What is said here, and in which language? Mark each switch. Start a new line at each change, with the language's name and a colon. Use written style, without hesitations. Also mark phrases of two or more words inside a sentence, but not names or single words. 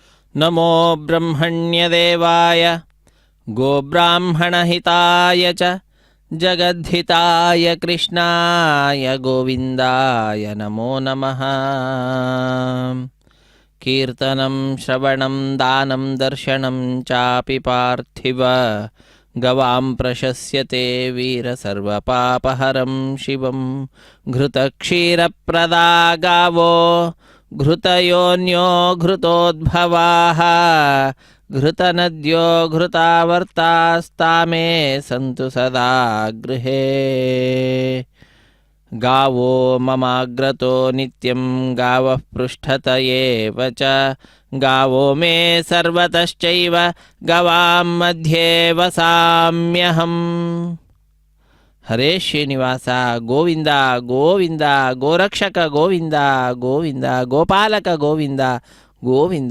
Sanskrit: ನಮೋ ಬ್ರಹ್ಮಣ್ಯದೇವಾಯ ಗೋಬ್ರಾಹ್ಮಣಹಿತಾಯ ಚ ಜಗದ್ಧಿತಾಯ ಕೃಷ್ಣಾಯ ಗೋವಿಂದಾಯ ನಮೋ ನಮಃ. ಕೀರ್ತನಂ ಶ್ರವಣಂ ದಾನಂ ದರ್ಶನಂ ಚಾಪಿ ಪಾರ್ಥಿವ ಗವಾಂ ಪ್ರಶಸ್ಯತೆ ವೀರ ಸರ್ವಪಾಪಹರಂ ಶಿವಂ. ಘೃತಕ್ಷೀರಪ್ರದಾ ಗಾವೋ ಘೃತಯೋನ್ಯೋ ಘೃತೋದ್ಭವಾಃ ಘೃತನದ್ಯೋ ಘೃತಾವರ್ತಾಸ್ತಾಮೇ ಸಂತು ಸದಾ ಗೃಹೇ. ಗಾವೋ ಮಮಾಗ್ರತೋ ನಿತ್ಯಂ ಗಾವಃ ಪೃಷ್ಠತಯೇವ ಚ ಗಾವೋ ಮೇ ಸರ್ವತಶ್ಚೈವ ಗವಾಂ ಮಧ್ಯೆ ವಸಾಮ್ಯಹಂ. ಹರೇ ಶ್ರೀನಿವಾಸ ಗೋವಿಂದ ಗೋವಿಂದ, ಗೋರಕ್ಷಕ ಗೋವಿಂದ ಗೋವಿಂದ, ಗೋಪಾಲಕ ಗೋವಿಂದ ಗೋವಿಂದ.